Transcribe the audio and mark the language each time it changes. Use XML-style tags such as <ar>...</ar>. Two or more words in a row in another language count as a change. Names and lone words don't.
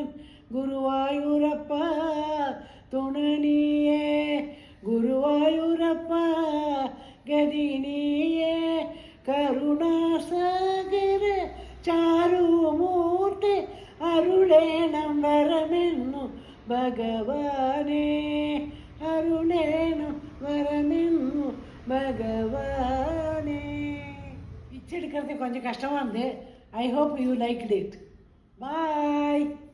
<ml>ഗുരുവായൂരപ്പ തുണനീയേ, ഗുരുവായൂരപ്പ ഗതിനീയേ. കരുണാസാഗര ചാരുമൂർത്തി അരുളേണം വരമെന്നു ഭഗവാനേ. അരുളേണം വരമെന്നു ഭഗവാനേ.</ml> <ta>பிச்சை எடுக்கிறது கொஞ்சம் கஷ்டமாக இருந்து.</ta> <en>I hope you liked it. Bye.</en>